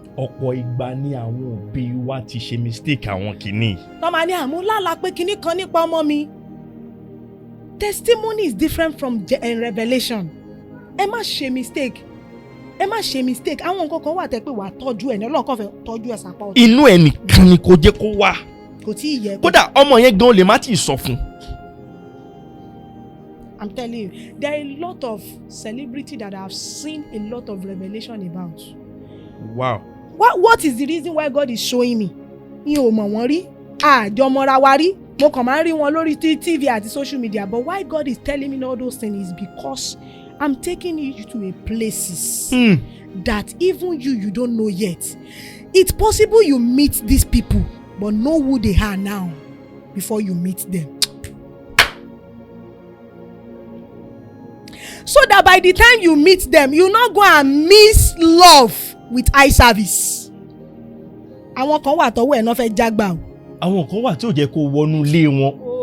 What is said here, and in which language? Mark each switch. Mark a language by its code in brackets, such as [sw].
[yo] Ọ̀pọ̀ ìgbà ni àwọn òbí wa ti ṣe mistake àwọn kìíní. Wọ́n máa ní àmúlàlà pé kinní kan nípa ọmọ mi. [en] Testimony is different from revelation. [yo] Ẹ má ṣe mistake. Àwọn nǹkan kan wà tẹ́ pé wàá tọ́jú ẹ̀ ní Ọlọ́run kan fẹ́ tọ́jú ẹ̀ sápá ọ̀tọ̀. Inú ẹ̀ nìkan ni kò jẹ́ kó wà. Kò tí ì yẹ. Kódà ọmọ yẹn gan lè má tí ì sọ fún. [en] I'm telling you, there are a lot of celebrity that I have seen a lot of revelation about. Wow. What is the reason why God is showing me? [yo] Mi ò mọ̀ wọ́n rí, àjọmọ́ra wa rí, mo kàn máa rí wọn lórí TV àti social media, [en] but why God is telling me all those things is because I'm taking you to a places that even you don't know yet. It's possible you meet these people but know who they are now before you meet them. So that by the time you meet them, you not go and miss love with eye service. [yo] Àwọn kan wà tọ́wọ́ ẹ̀ náà fẹ́ jágbà o. Àwọn kan wà tí ò jẹ́ kó wọnú ilé wọn.